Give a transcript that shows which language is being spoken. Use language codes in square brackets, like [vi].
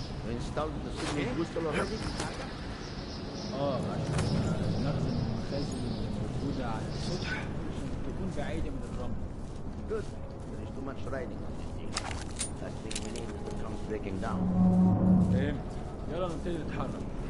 [en] installed the signal booster already? [ar] عشان نخزن المخازن الموجودة على السطح عشان تكون بعيدة من الرمل. [en] Good. There is too much riding on this thing. Last thing we need is the drums breaking down. [ar] فهمت. يلا نبتدي نتحرك.